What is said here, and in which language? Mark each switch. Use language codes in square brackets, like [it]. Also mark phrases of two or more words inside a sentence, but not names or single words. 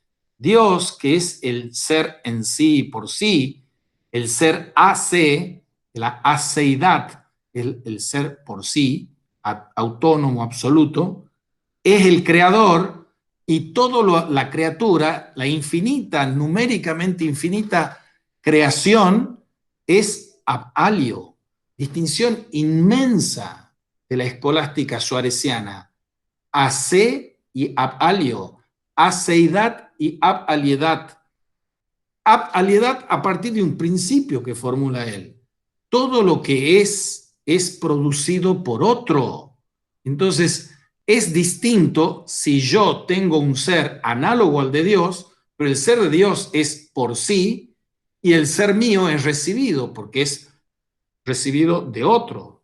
[es] Dios, que es el ser en sí y por sí, el ser AC, la aceidad, el ser por sí, autónomo, absoluto, es el creador, y toda la criatura, la infinita, numéricamente infinita creación, es [la] ab alio, [es] distinción inmensa de la escolástica suareciana. Ace y [la] ab alio, [es] aceidad y ab aliedad. Ab aliedad a partir de un principio que formula él. Todo lo que es producido por otro. Entonces, es distinto si yo tengo un ser análogo al de Dios, pero el ser de Dios es por sí y el ser mío es recibido, porque es recibido de otro.